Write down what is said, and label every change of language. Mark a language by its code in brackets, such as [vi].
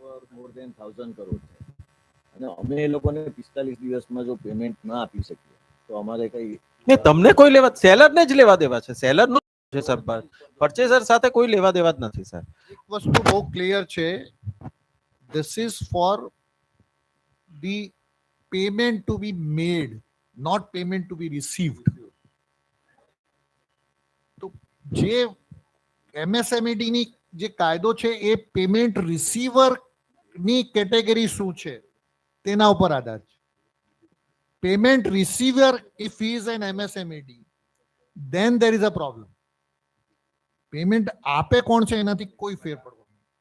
[gu] More than 1000 crore છે અને અમે એ લોકોને 45 દિવસમાં જો પેમેન્ટ ના આપી શકીએ તો અમારે કઈ તમને કોઈ લેવા, સેલરને જ લેવા દેવા છે. સેલરનું છે સર, પરચેઝર સાથે કોઈ લેવા દેવા જ નથી સર. એક વસ્તુ બહુ ક્લિયર છે, [en] this is for the payment to be made, not payment to be received. [gu] તો જે MSMED ની જે કાયદો છે એ પેમેન્ટ રિસીવર ની કેટેગરી શું છે તેના ઉપર આધાર છે. [en] Payment receiver if he is an MSMED then there is a problem. [gu] Payment આપે કોણ છે એનાથી કોઈ ફેર પડવાનો.